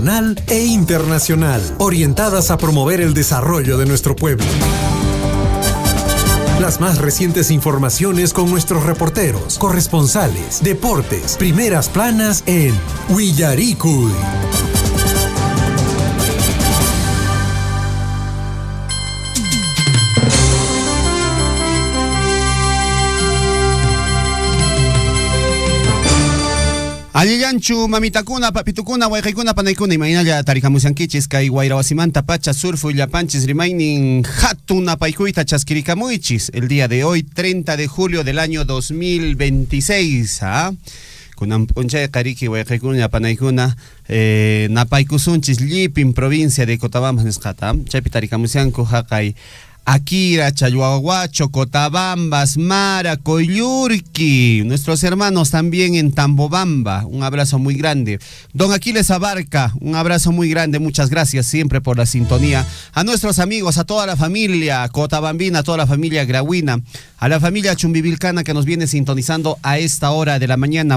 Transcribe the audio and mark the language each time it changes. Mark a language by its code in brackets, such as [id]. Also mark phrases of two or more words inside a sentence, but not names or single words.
[es] nacional e internacional, orientadas a promover el desarrollo de nuestro pueblo. Las más recientes informaciones con nuestros reporteros, corresponsales, deportes, primeras planas en Willaricui. [qu] Alliyanchu, mamitakuna, papitukuna, wayqaykuna, panaykuna, imaynalla tarikamusankichis kay wayrawasimanta pacha surfu llapanchis rimaynin hatun apaykuyta chaskirikamuychis [es] el día de hoy, 30 de julio del año 2026, [qu] kunan p'unchay qariki wayqaykuna panaykuna napaykusunchis llipin [es] provincia de Cotabambas [qu] nisqata, chaypi tarikamusanku haqay Akira, Chayhuahuacho, Cotabambas, Mara, Coyurqui, [es] nuestros hermanos también en Tambobamba, un abrazo muy grande. Don Aquiles Abarca, un abrazo muy grande, muchas gracias siempre por la sintonía. A nuestros amigos, a toda la familia cotabambina, a toda la familia grauina, a la familia chumbivilcana que nos viene sintonizando a esta hora de la mañana.